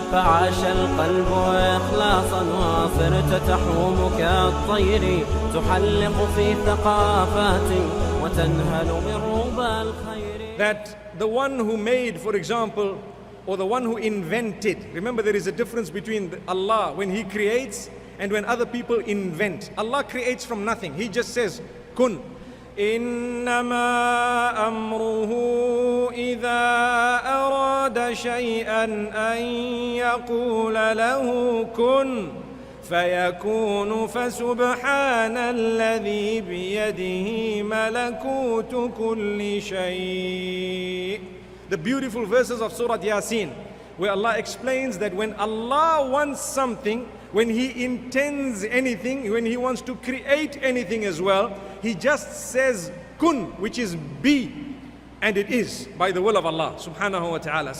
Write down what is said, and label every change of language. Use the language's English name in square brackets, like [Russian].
[Arabic] فعاش القلب إخلاصا وصرت تحوم كالطير تحلق في ثقافات وتنهل من ربى الخير. [English] That the one who made, for example, or the one who invented, remember there is a difference between Allah when He creates and when other people invent. Allah creates from nothing. He just says, kun. [Arabic] إنما أمره إذا أراد شيئا أن يقول له كن فيكون فسبحان الذي بيده ملكوت كل شيء. [English] The beautiful verses of Surah Yasin, where Allah explains that when Allah wants something, when He intends anything, when He wants to create anything as well, He just says kun, which is be, and it is by the will of Allah subhanahu wa ta'ala.